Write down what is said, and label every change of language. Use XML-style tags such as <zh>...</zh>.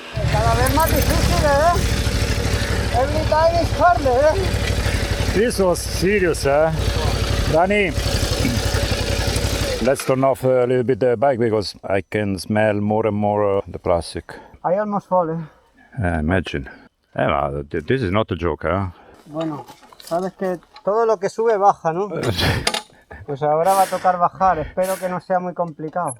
<es>Cada vez más difícil,</es> <en>Every time is harder, This was serious, Danny, let's turn off a little bit the bike because I can smell more and more the plastic. I almost fall, Imagine. Ma this is not a joke,</en> <es>Bueno, sabes que todo lo que sube baja, ¿no? Pues ahora va a tocar bajar, espero que no sea muy complicado.</es>